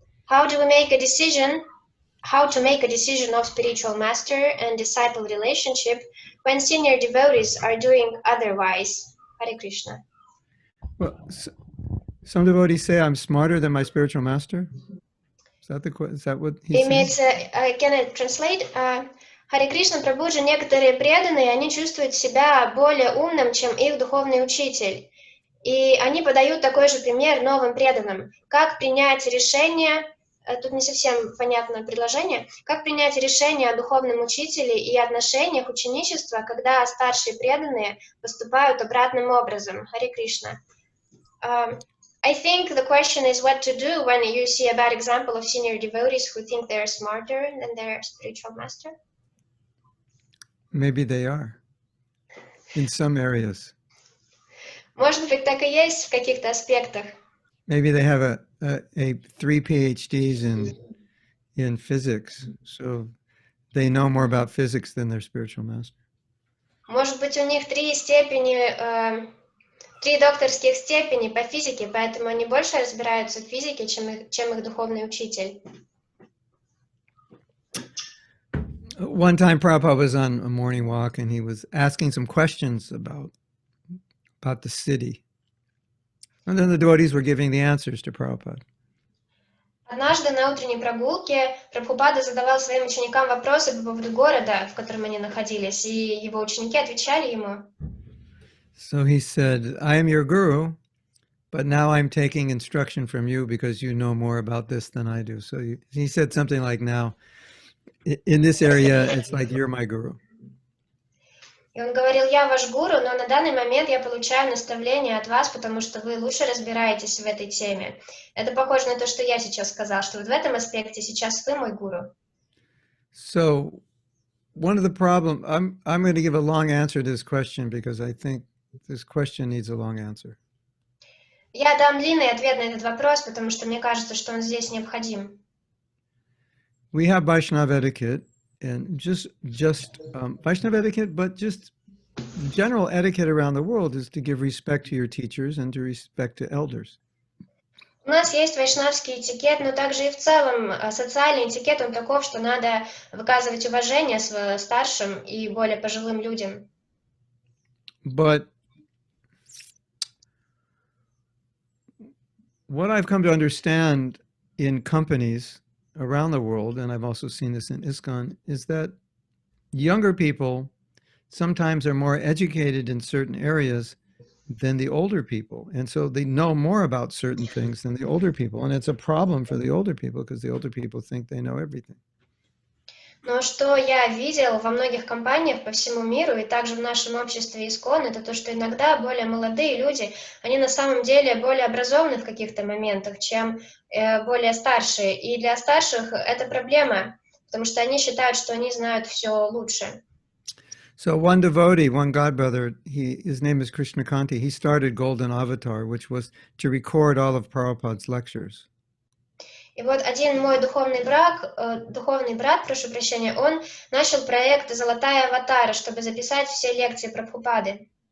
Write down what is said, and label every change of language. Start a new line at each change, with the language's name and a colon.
English: How to make a decision of spiritual master and disciple relationship when senior devotees are doing otherwise? Hare Krishna. Well, some devotees say I'm smarter than my spiritual master. Is that what he's saying? Can I translate?
Russian: Харе Кришна Прабхуджи, некоторые преданные, они чувствуют себя более умным, чем их духовный учитель. И они подают такой же пример новым преданным. Как принять решение, тут не совсем понятно предложение, как принять решение о духовном учителе и отношениях ученичества, когда старшие преданные поступают обратным образом. Харе Кришна.
English: I think the question is what to do when you see a bad example of senior devotees who think they're smarter than their spiritual master. Maybe they are in some areas.
Russian: Может быть, так и есть в каких-то аспектах.
English: Maybe they have a 3 PhDs in physics, so they know more about physics than their spiritual master.
Russian: Может быть, у них 3 докторских степени по физике, поэтому они больше разбираются в физике, чем их духовный учитель.
English: One time Prabhupada was on a morning walk and he was asking some questions about the city. And then the devotees were giving the answers to Prabhupada.
Russian: Однажды на утренней прогулке Прабхупада задавал своим ученикам вопросы по поводу города, в котором они находились, и его ученики отвечали ему.
English: So he said, I am your guru, but now I'm taking instruction from you because you know more about this than I do. So he said something like, now, in this area, it's like you're my guru.
Russian: И он говорил, я ваш гуру, но на данный момент я получаю наставления от вас, потому что вы лучше разбираетесь в этой теме. Это похоже на то, что я сейчас сказал, что вот в этом аспекте сейчас вы мой гуру.
English: So one of the problems, I'm going to give a long answer to this question because I think this question needs a long answer.
Russian: Я дам длинный ответ на этот вопрос, потому что мне кажется, что он здесь необходим.
English: We have Vaishnava etiquette, and just Vaishnava etiquette, but just general etiquette around the world is to give respect to your teachers and to respect to elders.
Russian: У нас есть вайшнавский этикет, но также и в целом социальный этикет, он таков, что надо выказывать уважение своим старшим и более пожилым людям.
English: But what I've come to understand in companies around the world, and I've also seen this in ISKCON, is that younger people sometimes are more educated in certain areas than the older people. And so they know more about certain things than the older people. And it's a problem for the older people because the older people think they know everything.
Russian: Но что я видел во многих компаниях по всему миру и также в нашем обществе ISKCON, это то, что иногда более молодые люди, они на самом деле более образованы в каких-то моментах, чем более старшие. И для старших это проблема, потому что они считают, что они знают все лучше.
English: So one devotee, one godbrother, his name is Krishnakanti, he started Golden Avatar, which was to record all of Prabhupada's lectures.
Russian: И вот один мой духовный брат, прошу прощения, он начал проект «Золотая аватара», чтобы записать все лекции Прабхупады.